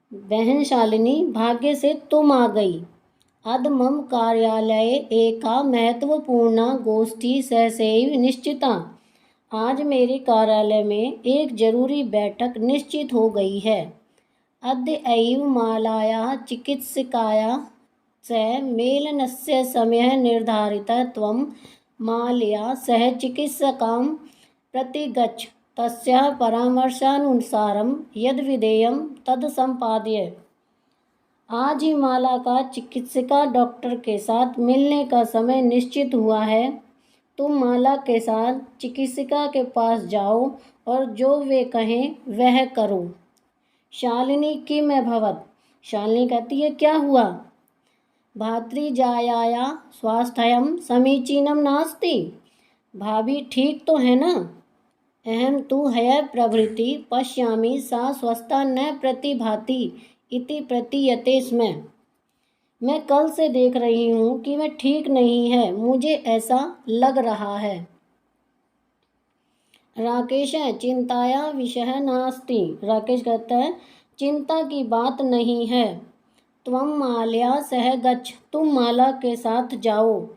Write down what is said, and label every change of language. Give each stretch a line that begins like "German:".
Hindi: बहन शालिनी भाग्य से तुम आ गई।
Sanskrit: अद्य मम कार्यालये एका महत्वपूर्णा गोष्ठी सहसैव निश्चिता।
Hindi: आज मेरे कार्यालय में एक जरूरी बैठक निश्चित हो गई है।
Sanskrit: अद्य एव मालायाः चिकित्सकाया सह मेलनस्य समयः निर्धारितः। त्वं मालया सह चिकित्सकां प्रतिगच्छ। तस्याः परामर्शानुसारं यद् विधेयं तद् संपादय।
Hindi: आज ही माला का चिकित्सिका डॉक्टर के साथ मिलने का समय निश्चित हुआ है। तुम माला के साथ चिकित्सिका के पास जाओ और जो वे कहें वह करो।
Sanskrit: शालिनी किम अभवत्।
Hindi: शालिनी कहती है, क्या हुआ।
Sanskrit: भातृजायाया स्वास्थ्यं समीचीनं नास्ति।
Hindi: भाभी ठीक तो है ना।
Sanskrit: अहम तु ह्यः प्रभृति पश्यामि सा स्वस्था न प्रतिभाति इति प्रतीयते स्म।
Hindi: मैं कल से देख रही हूँ कि वह ठीक नहीं है, मुझे ऐसा लग रहा है।
Sanskrit: राकेश चिंताया विषय नास्ति।
Hindi: राकेश कहता है, चिंता की बात नहीं है।
Sanskrit: त्वं मालया सह गच्छ।
Hindi: तुम माला के साथ जाओ।